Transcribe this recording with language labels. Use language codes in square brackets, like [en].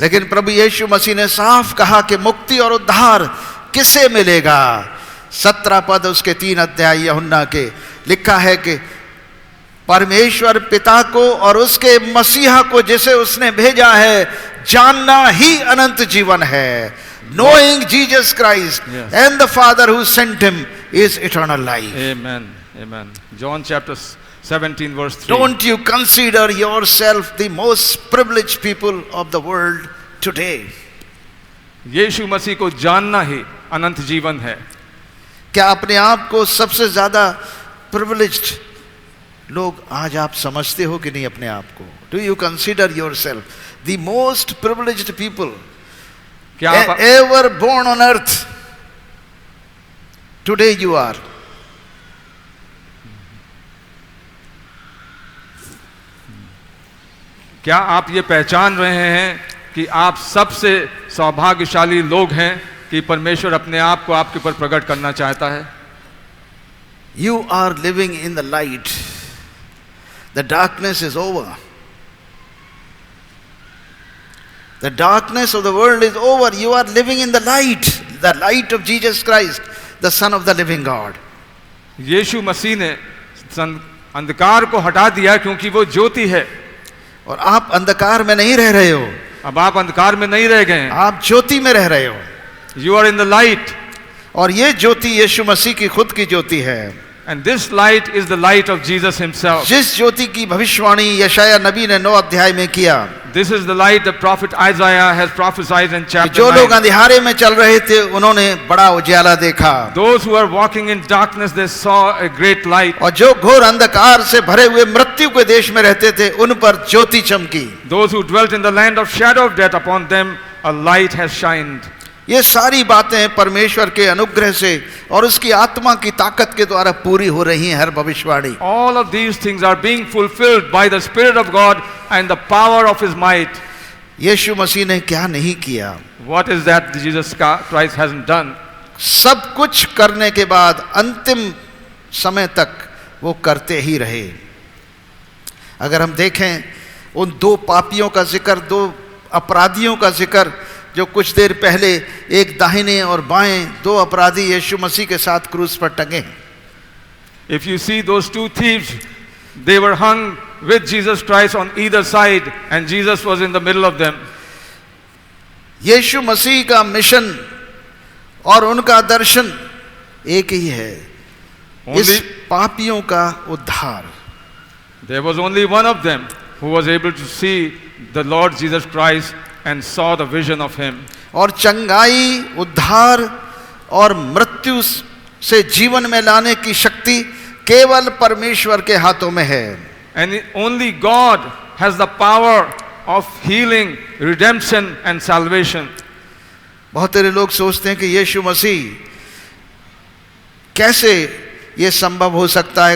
[hi] लेकिन प्रभु यीशु मसीह ने साफ कहा कि मुक्ति और उद्धार किसे मिलेगा। 17 पद उसके 3 अध्याय यूहन्ना के लिखा है कि परमेश्वर पिता को और उसके मसीहा को जिसे उसने भेजा है जानना ही अनंत जीवन है। [en] Knowing Jesus Christ and the Father who sent him is eternal life. Amen. Amen. John chapter 17 verse 3. Don't you consider yourself the most privileged people of the world today? [hi] यीशु मसीह को जानना ही अनंत जीवन है। क्या अपने आप को सबसे ज्यादा privileged लोग आज आप समझते हो कि नहीं अपने आप को? [en] do you consider yourself the most privileged people [hi] क्या आप [en] Ever born on earth? Today you are. [hi] क्या आप ये पहचान रहे हैं कि आप सबसे सौभाग्यशाली लोग हैं कि परमेश्वर अपने आप को आपके ऊपर प्रकट करना चाहता है? [en] You are living in the light. The darkness is over. The darkness of the world is over. You are living in the light of Jesus Christ, the Son of the living God. [hi] यीशु मसीह ने अंधकार को हटा दिया क्योंकि वो ज्योति है. और आप अंधकार में नहीं रह रहे हो. अब आप अंधकार में नहीं रह गए, आप ज्योति में रह रहे हो. [en] You are in the light. [hi] और ये ज्योति यीशु मसीह की खुद की ज्योति है. [en] And this light is the light of Jesus himself. [hi] जिस ज्योति की भविष्यवाणी यशाया नबी ने 9 अध्याय में किया. [en] This is the light the prophet Isaiah has prophesied in chapter 9. [hi] जो लोग अंधेरे में चल रहे थे उन्होंने बड़ा उजाला देखा. [en] Those who are walking in darkness, they saw a great light. [hi] और जो घोर अंधकार से भरे हुए मृत्यु के देश में रहते थे उन पर ज्योति चमकी. [en] Those who dwelt in the land of shadow of death, upon them a light has shined. [hi] ये सारी बातें परमेश्वर के अनुग्रह से और उसकी आत्मा की ताकत के द्वारा पूरी हो रही हैं. हर भविष्यवाणी. [en] All of these things are being fulfilled by the Spirit of God and the power of His might. [hi] यीशु मसीह ने क्या नहीं किया? [en] What is that Jesus Christ hasn't done? [hi] सब कुछ करने के बाद अंतिम समय तक वो करते ही रहे. अगर हम देखें उन 2 पापियों का जिक्र, 2 अपराधियों का जिक्र, जो कुछ देर पहले एक दाहिने और बाएं 2 अपराधी यीशु मसीह के साथ क्रूस पर टंगे. [en] If you see those 2 thieves, they were hung with Jesus Christ on either side and Jesus was in the middle of them. [hi] यीशु मसीह का मिशन और उनका दर्शन एक ही है, इस पापियों का उद्धार. [en] There was only one of them who was able to see the Lord Jesus Christ and saw the vision of him. [hi] और चंगाई, उद्धार और मृत्यु से जीवन में लाने की शक्ति केवल परमेश्वर के हाथों में है. [en] And only God has the power of healing, redemption and salvation. [hi] बहुत सारे लोग सोचते हैं कि यीशु मसीह कैसे ये संभव हो सकता है.